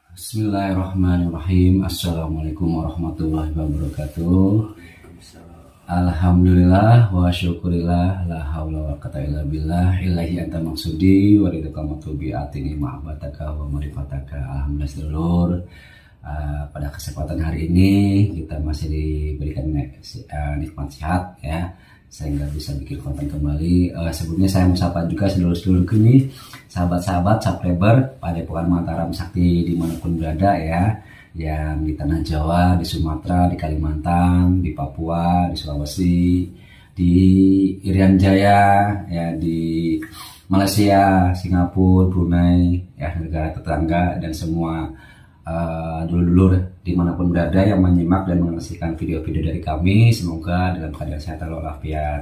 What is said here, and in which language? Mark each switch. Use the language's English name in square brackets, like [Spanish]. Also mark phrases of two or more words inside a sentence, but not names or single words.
[Arabic] بسم الله الرحمن الرحيم السلام عليكم ورحمة الله وبركاته. الحمد لله والشكر لله لا حول ولا قوة إلا بالله إلهي أنت مقصودي ورضا مطلوبي أعطني محبتك ومعرفتك. [Indonesian] Alhamdulillah sedulur, pada kesempatan hari ini kita masih diberikan nikmat sehat ya, sehingga bisa bikin konten kembali. Sebelumnya saya mau sapa juga sedulur-sedulur ini, sahabat-sahabat subscriber Padepokan Mataram Sakti dimanapun berada ya, yang di tanah Jawa, di Sumatera, di Kalimantan, di Papua, di Sulawesi, di Irian Jaya ya, di Malaysia, Singapura, Brunei ya, negara tetangga, dan semua dulur-dulur dimanapun berada yang menyimak dan menyaksikan video-video dari kami, semoga dalam keadaan sehat walafiat.